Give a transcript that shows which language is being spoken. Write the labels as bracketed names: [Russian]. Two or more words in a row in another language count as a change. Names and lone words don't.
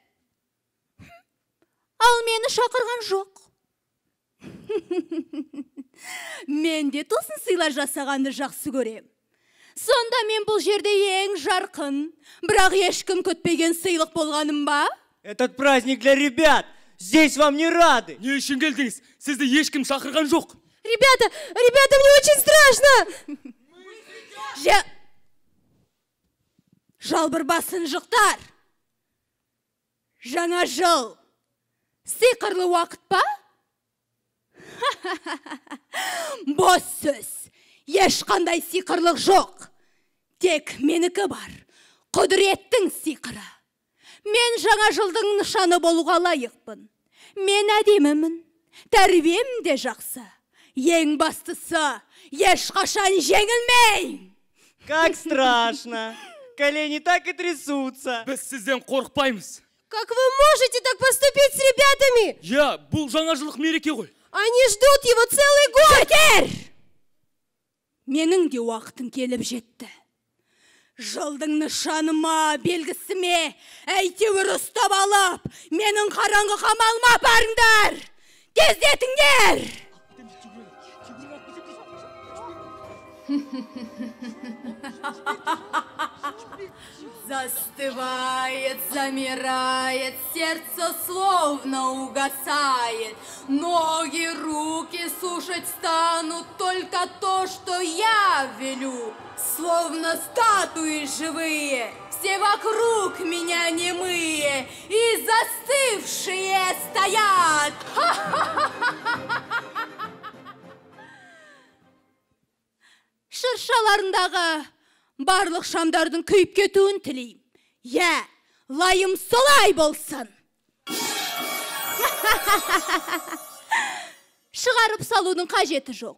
[Kazakh] Ал мені шақырған жоқ. Мен де тосын сыйлар жасағанды жақсы көрем. Сонда мен бұл жерде ең жарқын, бірақ ешкім күтпеген сыйлық болғаным ба? [Russian] Этот праздник для ребят. Здесь вам не рады. [Kazakh] Не үшін келдіңіз? Сізді ешкім шақырған жоқ. [Russian] Ребята, мне очень страшно! [Kazakh] Жалбыр басын жұқтар. Жаңа жыл. Сиқырлы уақыт па? Бос сөз. Ешқандай сиқырлық жоқ. Тек менікі бар. Құдіреттің сиқыры. Мен жаңа жылдың нышаны болуға лайықпын. Мен әдемімін. Тәрбием де жақсы. Ең бастысы, ешқашан жеңілмейм. [Russian] Как страшно. Колени так и трясутся. [Kazakh] Біз сізден қорықпаймыз. [Russian] Как вы можете так поступить с ребятами? Я, [Kazakh] бұл жаңа жылдық мереке ғой. [Russian] Они ждут его целый год. [Kazakh] Жетер! Менің де уақытым келіп жетті. Жылдың нышаныма, белгісіме, әйтеуір ұстап алып, менің қараңғы қамалыма апарыңдар. Тездетіңдер! [Russian] Застывает, замирает, сердце словно угасает. Ноги, руки сушить станут только то, что я велю. Словно статуи живые, все вокруг меня немые и застывшие стоят. [Kazakh] Шыршаларындағы барлық шамдардың күйіп кетуін тілейм. Я, лайым солай болсын. Шығарып салудың қажеті жоқ.